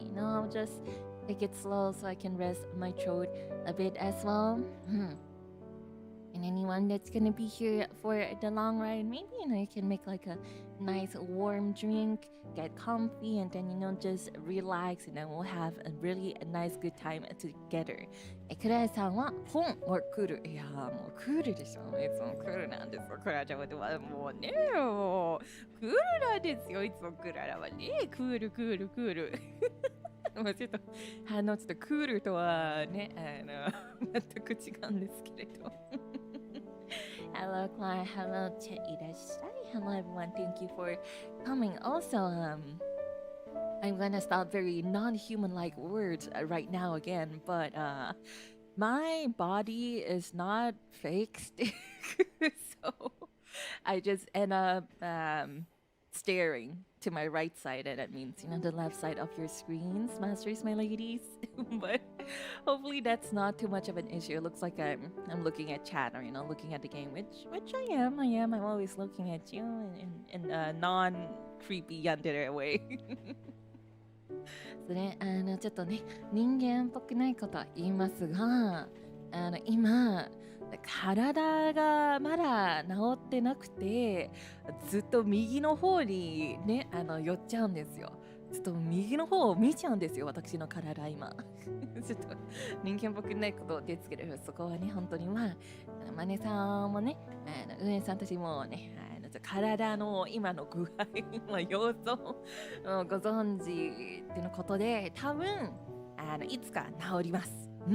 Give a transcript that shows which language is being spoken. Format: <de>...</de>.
<en>You know, I'll just take it slow so I can rest my throat a bit as well. And anyone that's gonna be here for the long ride, maybe you know you can make like a nice warm drink, get comfy, and then you know just relax, and then we'll have a really nice good time together.</en> <ja>クララさんは本はクール。いやもうクールでしょ。いつもクールなんですよ。クララちゃんはもうねもうクールなんですよ。いつもクララはねクール。もうちょっとクールとはね全く違うんですけれど。</ja> <en>Hello, Klara. Hello, Irashai. Hello, everyone. Thank you for coming. Also, I'm gonna stop very non-human-like words right now again, but my body is not fixed, so I just end up staring to my right side, and that means you know the left side of your screens, masters, my ladies. But hopefully that's not too much of an issue. It looks like I'm looking at chat or you know looking at the game, which I am. I'm always looking at you in a non-creepy yandere way.</en> <ja>それちょっとね人間っぽくないことは言いますが今体がまだ治ってなくてずっと右の方にね寄っちゃうんですよ。ずっと右の方を見ちゃうんですよ私の体今。ちょっと人間っぽくないことですけどそこはね本当にマネさんもね運営さんたちもね体の今の具合様子をご存知ってのことで多分いつか治ります。</ja>